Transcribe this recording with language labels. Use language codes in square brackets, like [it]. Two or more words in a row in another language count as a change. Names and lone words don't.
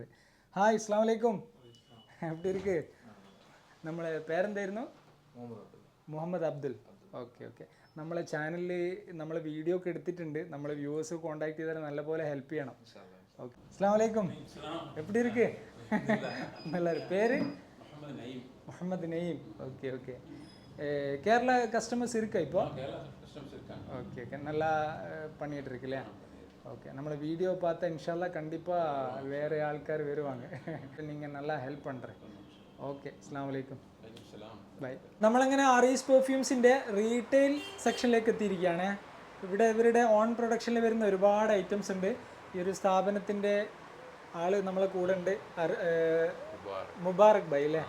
[ml] ഹായ്, [ar] السلام عليكم. [ml] എവിടെ ഇരിക്ക്? നമ്മളെ പേരെന്തായിരുന്നു? മുഹമ്മദ് അബ്ദുൽ. ഓക്കെ. നമ്മളെ ചാനലിൽ നമ്മൾ വീഡിയോ ഒക്കെ എടുത്തിട്ടുണ്ട്. നമ്മൾ [en] viewers contact [ml] ചെയ്താൽ നല്ലപോലെ ഹെൽപ്പ് ചെയ്യണം. ഓക്കെ, [ar] السلام عليكم. [ml] എവിടെ ഇരിക്ക്? നല്ല പേര്? [ta] முகமது நயீம். ஓகே. கேரளா கஸ்டமர்ஸ் இருக்கா இப்போ? ஓகே. நல்லா பண்ணிகிட்டு இருக்கு இல்லையா? ஓகே. நம்மளை வீடியோ பார்த்தா [ar] إن شاء الله [ta] கண்டிப்பாக வேறு ஆൾക്കാർ വരുവാங்க. நீங்கள் நல்லா ஹெல்ப் பண்ணுறேன். [ml] ഓക്കെ, [ar] السلام عليكم. [ml] ബൈ. നമ്മളങ്ങനെ അറീസ് പെർഫ്യൂംസിൻ്റെ [en] retail section [ml] എത്തിയിരിക്കുകയാണ്. ഇവിടെ ഇവരുടെ [en] own production [ml] വരുന്ന ഒരുപാട് ഐറ്റംസ് ഉണ്ട്. ഈ ഒരു സ്ഥാപനത്തിൻ്റെ ആള് നമ്മളെ കൂടെ ഉണ്ട്, മുബാറക് ബൈ അല്ലേ?